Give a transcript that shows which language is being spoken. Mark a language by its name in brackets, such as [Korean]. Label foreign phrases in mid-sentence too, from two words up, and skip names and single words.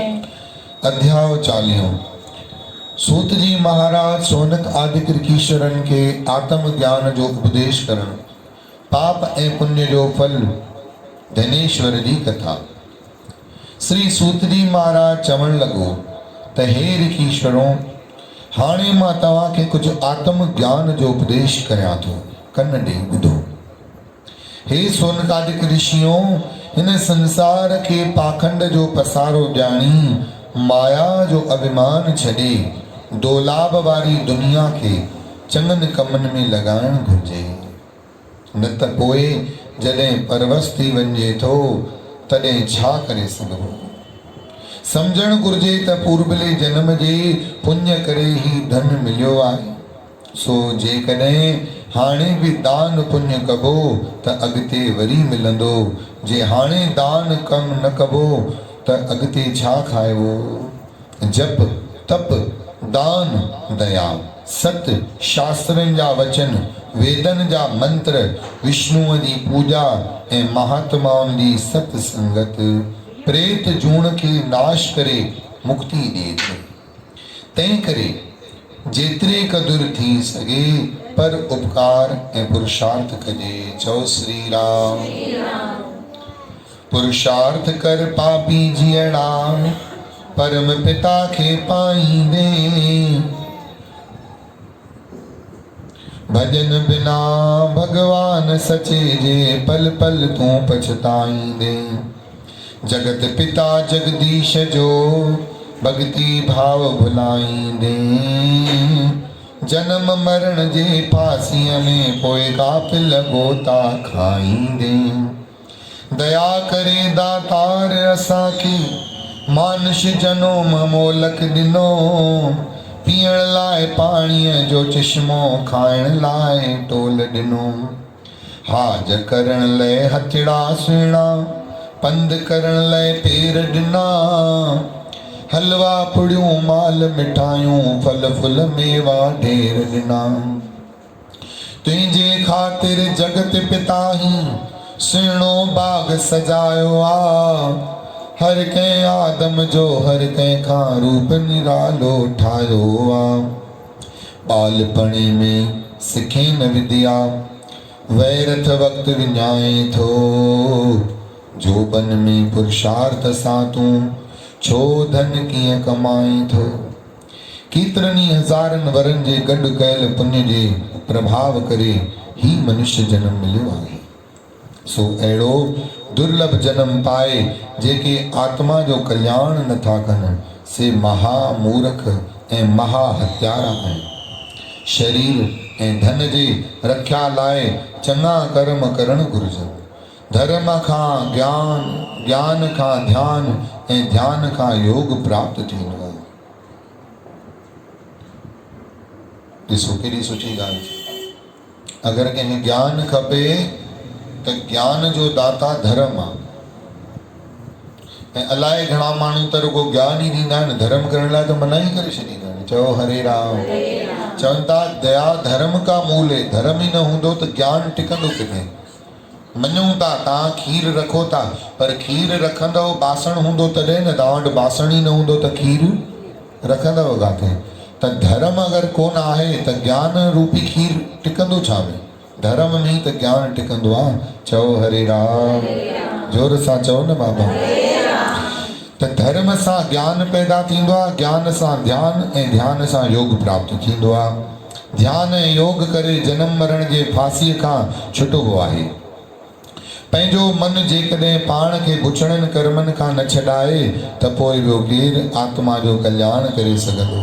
[Sindhi] अध्याय 40। सूत जी महाराज सोनक आदि कीशरन के आत्म ज्ञान जो उपदेश करण पाप ए पुण्य जो फल धनेश्वर जी कथा। श्री सूत जी महाराज चवण लगो त हे ऋषीश्वरों, हाणे मां तव्हां खे कुछ आत्म ज्ञान जो उपदेश करियां थो, कन ॾेई ॿुधो। हे सोनकादिक ऋषियों, इन संसार के पाखंड जो पसारो ॼाणी माया जो अभिमान छॾे दोलाभ वारी दुनिया के चङनि कमनि में लॻाइण घुर्जे, न त पोइ जॾहिं परवस थी वञे थो तॾहिं छा करे सघिबो। सम्झण घुर्जे त पूर्वले जन्म जे पुण्य करे ही धन मिलियो आहे, सो जेकॾहिं हाणे भी दान पुण्य कबो त अॻिते वरी मिलंदो, जे हाणे दान कम न कबो त अॻिते छा खाइबो। जप तप दान दया सत शास्त्रनि जा वचन वेदन जा मंत्र विष्णुअ जी पूजा ऐं महात्माउनि जी सत संगत प्रेत जूण खे नाश करे मुक्ति ॾिए थी। तंहिं करे जेतिरे क़दुर थी सघे पर उपकार ऐं पुरुषार्थ कजे। चओ श्री राम। पुरुषार्थ कर पापी जीअड़ा परम पिता खे पाईंदे, भजन बिना भगवान सचे जे पल पल तूं पछताईंदे। जगत पिता जगदीश जो भक्ति भाव भुलाईंदे, जन्म मरण जे फांसीअ में पोइ कापिल गोता खाईंदे। दया करे दातार असांखे मानुष जनोम मोलक ॾिनो, पीअण लाइ पाणीअ जो चश्मो खाइण लाइ टोल ॾिनो। हाज करण लाइ हथड़ा सुहिणा पंध करण लाइ पेर ॾिना, हलवा पुड़ियूं माल मिठाइयूं फल फुल मेवा ढेर ॾिना। तुंहिंजे ख़ातिर जगत पिता ही सुहिणो बाग सजायो आ, हर कंहिं आदम जो हर कंहिं खां रूप निरालो ठाहियो आ। ॿालपणे में सिखे न विद्या वैरथ वक़्तु विञाए थो, जोबन में पुरुषार्थ सां तूं छो धन कीअं कमाई थो। केतिरनि हज़ारनि वरनि जे गॾु कयल पुण्य जे प्रभाव करे ही मनुष्य जन्म मिलियो आहे। सो अहिड़ो दुर्लभ जन्म पाए जेके आत्मा जो कल्याण नथा कनि, से महामूर्ख ऐं महा हत्यारा आहिनि। शरीर ऐं धन जे रक्षा लाइ चङा कर्म करणु घुरिजनि। धर्म खां ज्ञान, ज्ञान खां ध्यान ऐं ध्यान खां योग प्राप्त थींदो आहे। ॾिसो केॾी सुठी ॻाल्हि। अगरि कंहिंखे ज्ञान खपे त ज्ञान जो दाता धर्म आहे। ऐं अलाए घणा माण्हू त रुगो ज्ञान ई ॾींदा आहिनि, धर्म करण लाइ त मना ई करे छॾींदा आहिनि। चओ हरे राम। चवनि था [Hindi] दया धर्म का मूल है, [Sindhi] धर्म ई न हूंदो त ज्ञान टिकंदो किथे। मञूं था तव्हां खीर रखो था, पर खीर रखंदव बासण हूंदो तॾहिं न, तव्हां वटि बासण ई न हूंदो त खीर रखंदव किथे। त धर्म अगरि कोन आहे त ज्ञान रूपी खीर टिकंदो छा में। धर्म में ई त ज्ञान टिकंदो आहे। चओ हरे राम। जोर सां चओ न बाबा। त धर्म सां ज्ञान पैदा थींदो आहे, ज्ञान सां ध्यान ऐं ध्यान सां योग प्राप्त थींदो आहे। ध्यान ऐं योग करे जन्म मरण जे फांसीअ खां छुटबो आहे। पंहिंजो मन जेकॾहिं पाण खे बुछड़नि कर्मनि खां न छॾाए त पोइ ॿियो केरु आत्मा जो कल्याण करे सघंदो।